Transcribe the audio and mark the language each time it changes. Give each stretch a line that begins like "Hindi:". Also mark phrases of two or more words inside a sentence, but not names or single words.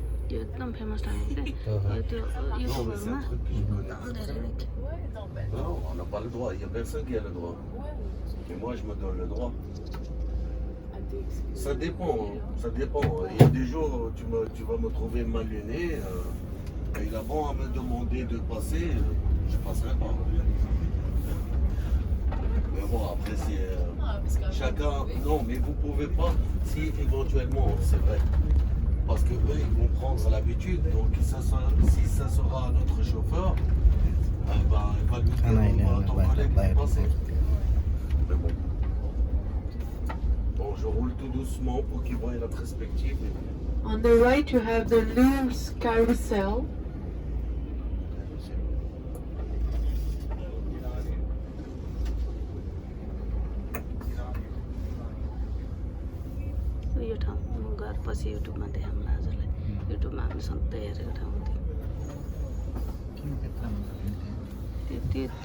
Nepali: यो एकदम फेमस ठाउँ के यो त्यो युट्युबहरूमा धेरै देखेँ
French: Non, on n'a pas le droit, il n'y a personne qui a le droit. Et moi, je me donne le droit. Ça dépend, ça dépend. Il y a des jours, tu vas me trouver mal luné. Et il a bon à me demander de passer, je ne passerai pas. Mais bon, après, c'est chacun. Non, mais vous ne pouvez pas, si éventuellement, c'est vrai. Parce que eux, ils vont prendre l'habitude. Donc, si ça sera notre chauffeur, il va nous dire à ton collègue de passer. Mais bon. Bon, je roule tout doucement pour qu'ils voient la perspective.
English: On the right, you have the Louvre's Carousel.
Nepali: यो ठाउँ गएर पछि युट्युबमा देखाउँला हजुरलाई युट्युबमा हामी सधैँ हेरेको ठाउँ त्यो